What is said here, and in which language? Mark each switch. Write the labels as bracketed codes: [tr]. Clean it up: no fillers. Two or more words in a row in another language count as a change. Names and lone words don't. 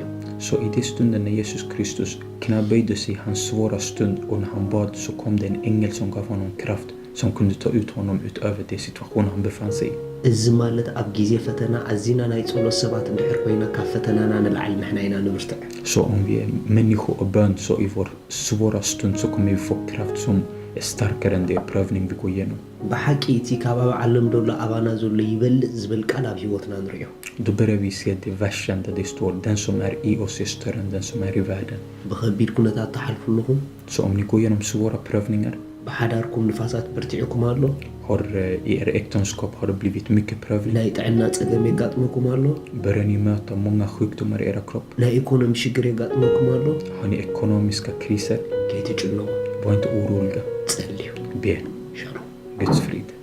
[sv] Så i det stunden när Jesus Kristus knäböjde sig i hans svåra stund och när han bad, så kom det en ängel som gav honom kraft, som kunde ta ut honom utöver den situation han befann sig i. [ti] እዚ ማለት ኣብ ግዜ ፈተና ኣዚና ናይ ጸሎት ሰባት እንድሕር ኮይና ካብ ፈተናና ንላዕሊ ንሕና ኢና ንብርትዕ [sv] Så om vi är människor och bön, så i vår svåra stund så kommer vi få kraft som är starkare än den prövning vi går igenom. [ti] ብሓቂ እቲ ካብ ዓለም ደሎ ኣባና ዘሎ ይበልጥ ዝብል ቃል ኣብ ህይወትና ንሪኦ [sv] Då börjar vi se det versen där det står, den som är i oss är större än den som är i världen. [ti] ብኸቢድ ኩነታት ተሓልፉለኹም [sv] Så om ni går igenom svåra prövningar, [ti] ብሓዳርኩም ንፋሳት በርቲዕኩም ኣሎ [sv] i er äktenskap har det blivit mycket prövning. [ti] ናይ ጥዕና ጸገም የጋጥመኩም ኣሎ [sv] Börjar ni möta många sjukdomar i era kropp? [ti] ናይ ኢኮኖሚ ሽግር የጋጥመኩም ኣሎ [sv] Har ni ekonomiska kriser? [ti] ከይትጭነቁ [sv] Var inte oroliga. [ti] ጸልዩ [sv] Be. [ti] ሻሎም [sv] Guds frid.